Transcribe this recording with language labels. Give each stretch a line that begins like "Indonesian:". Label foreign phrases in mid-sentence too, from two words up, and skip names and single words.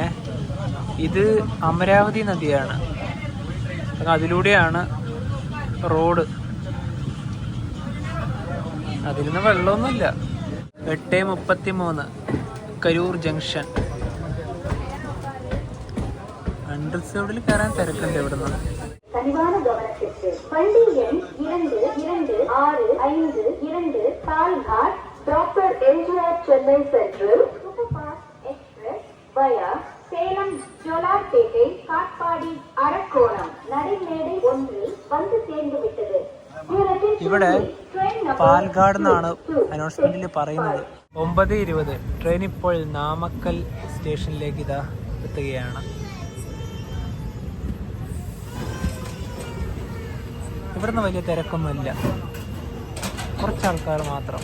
Malayalam: ഇത് അമരാവതി നദിയാണ്, അതിലൂടെയാണ് റോഡ്. അതിൽ നിന്ന് വെള്ളമൊന്നുമില്ല. 8:33 കരൂർ ജംഗ്ഷൻ. അൺറിസർവ്ഡിൽ കയറാൻ തിരക്കുണ്ട് ഇവിടുന്ന്.
Tamil: கனிவான கவனத்திற்கு வண்டி எண் 2265 பால்காட் டாக்டர் எம்ஜிஆர் சென்னை சென்ட்ரல்
English: super fast express via
Tamil: சேலம் ஜோலார்பேட்டை காட்பாடி அரக்கோணம் நடைமேடை 1 வந்து சேர்ந்து விட்டது.
Malayalam: ഇവിടെ പാൽഗാഡ് എന്നാണ് അനൗൺസ്മെന്റിൽ പറയുന്നത്. 9:20 ട്രെയിൻ ഇപ്പോൾ നാമക്കൽ സ്റ്റേഷനിലേക്ക് ഇതാ എത്തുകയാണ്. ഇവിടുന്ന് വലിയ തിരക്കൊന്നുമില്ല, കുറച്ച് ആൾക്കാർ മാത്രം.